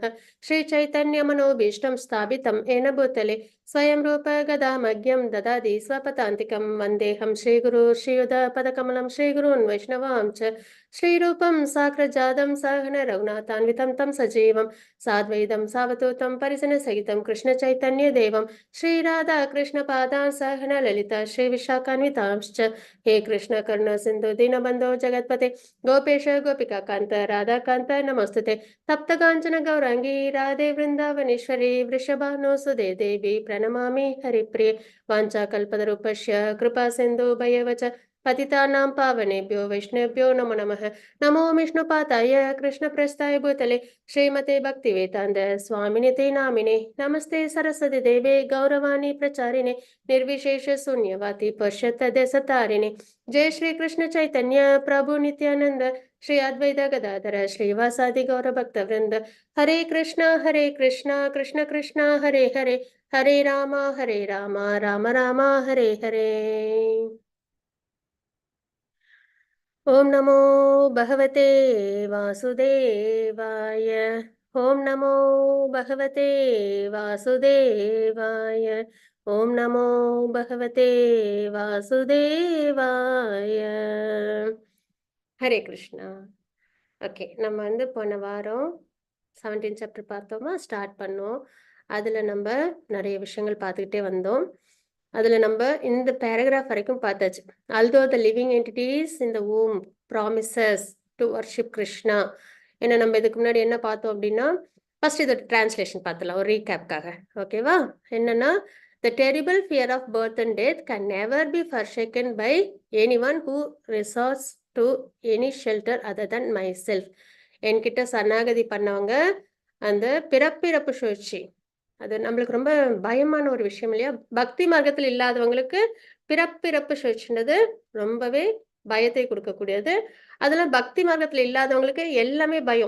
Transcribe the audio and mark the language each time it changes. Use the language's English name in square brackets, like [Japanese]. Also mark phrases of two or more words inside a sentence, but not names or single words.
[Sanskrit] श्री चैतन्य मनोऽभीष्टं स्थापितं येन भूतले स्वयं रूपः कदा मह्यं ददाति स्वपदान्तिकम् वन्देऽहं श्रीगुरोः श्रीयुतपदकमलं श्रीगुरून् वैष्णवांश् च श्रीरूपं साग्रजातं सहगण रघुनाथान्वितं तं सजीवम् साद्वैतं सावधूतं परिजन सहितं कृष्ण चैतन्य देवं श्रीराधा कृष्ण पादान् सहगण ललिता श्री विशाखान्वितांश्च. हे कृष्ण करुणा सिंधु दीनबंधो जगत्पते गोपेश गोपिका कांत राधा कांत नमस्तुते तप्त कांचन गौरांगी राधे वृंदावनेश्वरी वृषभानुसुदे देवी प्रणमामि हरिप्रिये वाञ्छाकल्पतरुपस्य कृपा सिंधु भयवच पतितानां पावनेभ्यो वैष्णवेभ्यो नमो नमः. नमो विष्णुपादाय कृष्णप्रस्थाय भूतले श्रीमते भक्तिवेदान्त स्वामिने ते नामिने नमस्ते सरस्वती देवे गौरवाणी प्रचारिणे निर्विशेष शून्यवादी पश्यतदेशतारिणे. जय श्री कृष्ण चैतन्य प्रभु नित्यानंद श्री अद्वैत गदाधर श्रीवासादि गौर भक्त वृंद. हरे कृष्ण कृष्ण कृष्ण हरे हरे हरे राम राम राम हरे हरे. ओम नमो भगवते वासुदेवाय. ओम नमो भगवते वासुदेवाय. ओम नमो भगवते वासुदेवाय. हरे कृष्णा. [Tamil] ஓகே. நம்ம வந்து போன வாரம் 17 சாப்டர் பார்த்தோமா, ஸ்டார்ட் பண்ணோம். அதுல நம்ம நிறைய விஷயங்கள் பார்த்துக்கிட்டே வந்தோம். அதுல நம்ம இந்த பேராகிராஃப் வரைக்கும் பார்த்தாச்சு. [English] although the living entities in the womb promises to worship Krishna. [Tamil] ஏன்னா நம்ம இதுக்கு முன்னாடி என்ன பார்த்தோம் அப்படின்னா, ஃபர்ஸ்ட் இதோட டிரான்ஸ்லேஷன் பார்த்துலாம் ஒரு ரீகேப்காக. ஓகேவா? என்னன்னா [English] The terrible fear of birth and death can never be forsaken by anyone who resorts to any shelter other than myself. [Tamil] என்கிட்ட சரணாகதி பண்ணவங்க அந்த பிறப்பிறப்பு சுழற்சி அது நம்மளுக்கு ரொம்ப பயமான ஒரு விஷயம் இல்லையா? பக்தி மார்க்கத்தில் இல்லாதவங்களுக்கு பிறப்பிறப்பு சுழற்சின்றது ரொம்பவே பயத்தை கொடுக்கக்கூடியது. அதெல்லாம் பக்தி மார்க்கத்துல இல்லாதவங்களுக்கு எல்லாமே பயம்.